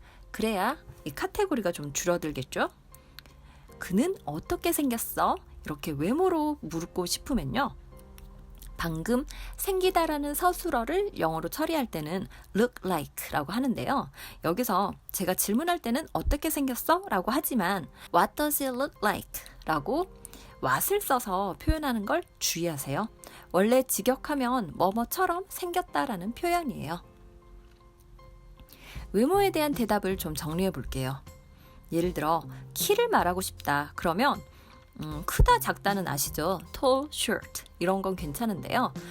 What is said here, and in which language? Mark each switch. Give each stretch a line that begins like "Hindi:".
Korean: 그래야 이 카테고리가 좀 줄어들겠죠? 그는 어떻게 생겼어? 이렇게 외모로 물고 싶으면요, 방금 생기다라는 서술어를 영어로 처리할 때는 look like 라고 하는데요. 여기서 제가 질문할 때는 어떻게 생겼어? 라고 하지만
English: What does it look like?
Korean: 라고 what을 써서 표현하는 걸 주의하세요. 원래 직역하면 뭐뭐처럼 생겼다라는 표현이에요. 외모에 대한 대답을 좀 정리해 볼게요. 예를 들어 키를 말하고 싶다. 그러면 크다 작다는 아시죠? tall, short 이런 건 괜찮은데요.